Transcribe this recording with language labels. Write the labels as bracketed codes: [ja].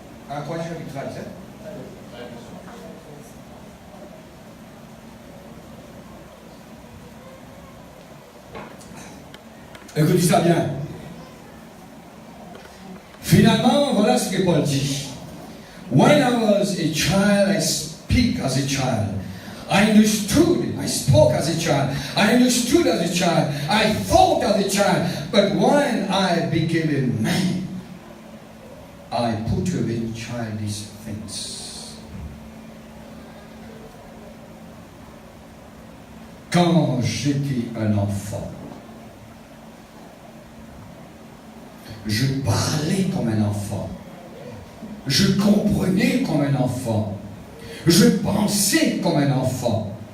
[fr] 1 Corinthiens chapitre 13. Écoutez ça bien. Finalement, voilà ce que Paul dit. [en] When I was a child, I speak as a child. I understood, I spoke as a child, I understood as a child, I thought as a child, but when I became a man, I put away childish things. [fr] Quand j'étais un enfant, je parlais comme un enfant, je comprenais comme un enfant. Je pensais comme un enfant.